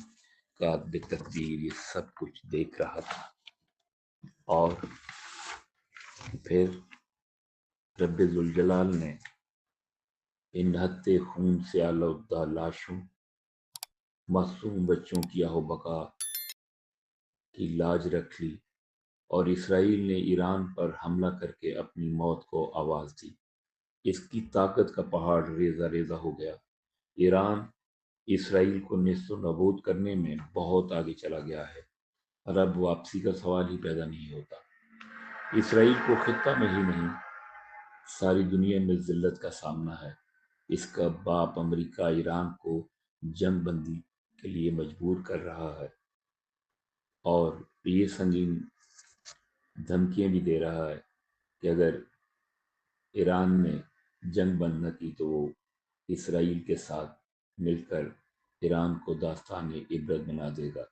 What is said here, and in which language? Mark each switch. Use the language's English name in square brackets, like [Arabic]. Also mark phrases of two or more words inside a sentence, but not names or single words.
[Urdu] کاتب تقدیر یہ سب کچھ دیکھ رہا تھا اور پھر رب ذوالجلال نے ان نہتے خون سے آلودہ لاشوں، معصوم بچوں کی آہ و بکا کی لاج رکھ لی اور اسرائیل نے ایران پر حملہ کر کے اپنی موت کو آواز دی۔ اس کی طاقت کا پہاڑ ریزہ ریزہ ہو گیا۔ ایران اسرائیل کو نیست و نابود کرنے میں بہت آگے چلا گیا ہے اور اب واپسی کا سوال ہی پیدا نہیں ہوتا۔ اسرائیل کو خطہ میں ہی نہیں، ساری دنیا میں ذلت کا سامنا ہے۔ اس کا باپ امریکہ ایران کو جنگ بندی کے لیے مجبور کر رہا ہے اور یہ سنگین دھمکیاں بھی دے رہا ہے کہ اگر ایران نے جنگ بند نہ کی تو وہ اسرائیل کے ساتھ مل کر ایران کو داستان عبرت بنا دے گا۔